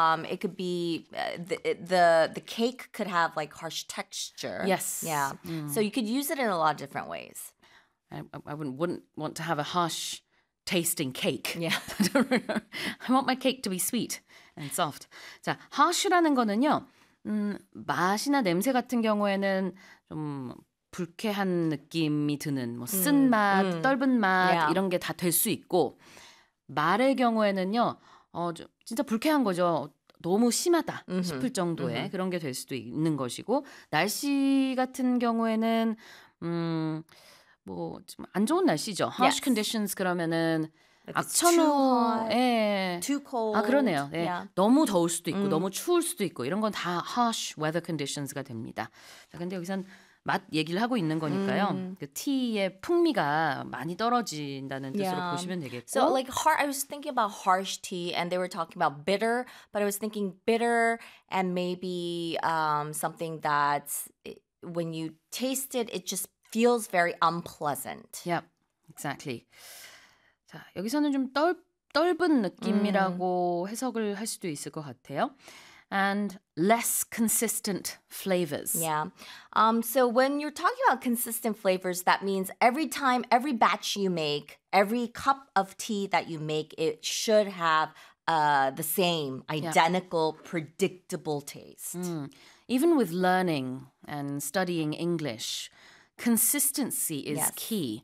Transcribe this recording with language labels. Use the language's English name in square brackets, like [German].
[English] It could be the cake could have, like, harsh texture. Yes. Yeah. So you could use it in a lot of different ways. I wouldn't want to have a harsh-tasting cake. Yeah. I want my cake to be sweet and soft. [Korean] 자, harsh라는 거는요, 맛이나 냄새 같은 경우에는 좀 불쾌한 느낌이 드는 뭐 쓴 맛, 떫은 맛 이런 게 다 될 수 있고 말의 경우에는요 진짜 불쾌한 거죠. 너무 심하다 싶을 정도의 그런 게 될 수도 있는 것이고 날씨 같은 경우에는 뭐 좀 안 좋은 날씨죠. [English] Harsh conditions [Korean] 그러면은 [English] like [Korean] 악천후에 [English] too cold. [Korean] 아 그러네요. 네. [English] Yeah. [Korean] 너무 더울 수도 있고 너무 추울 수도 있고 이런 건 다 [English] harsh weather conditions [Korean] 가 됩니다. 자, 근데 여기서는 맛 얘기를 하고 있는 거니까요. 그 티의 풍미가 많이 떨어진다는 뜻으로 보시면 되겠고. [English] So like I was thinking about harsh tea and they were talking about bitter, but I was thinking bitter and maybe something that's when you taste it, it just feels very unpleasant. Yep, exactly. [Korean] 자, 여기서는 좀 떫은 느낌이라고 해석을 할 수도 있을 것 같아요. [English] And less consistent flavors. Yeah. So when you're talking about consistent flavors, that means every time, every batch you make, every cup of tea that you make, it should have the same, identical, predictable taste. Even with learning and studying English, consistency is key.